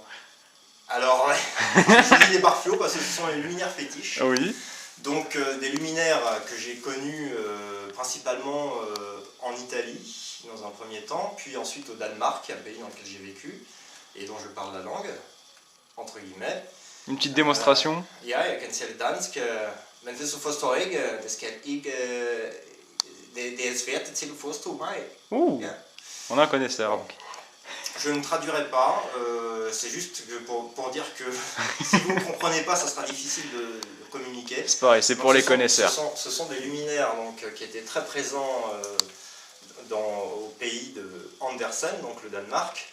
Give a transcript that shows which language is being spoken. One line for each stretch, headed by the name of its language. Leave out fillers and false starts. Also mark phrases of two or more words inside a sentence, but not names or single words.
French: Alors, j'ai choisi des barres fluo parce que ce sont les luminaires fétiches. Oui. Donc des luminaires que j'ai connus principalement en Italie dans un premier temps, puis ensuite au Danemark, un pays dans lequel j'ai vécu et dont je parle la langue, entre guillemets. Une petite démonstration.
Danish: Ja, jeg kan tale dansk, men det så forstår jeg ikke, det skal ikke, det er svært til at forstå mig. Ja.
French: On a un connaisseur. Donc. Je ne traduirai pas, c'est juste que pour dire que si vous ne comprenez pas, ça sera difficile de communiquer. C'est pareil, c'est pour les connaisseurs. Ce sont des luminaires donc, qui étaient très présents au pays de Andersen, donc le Danemark.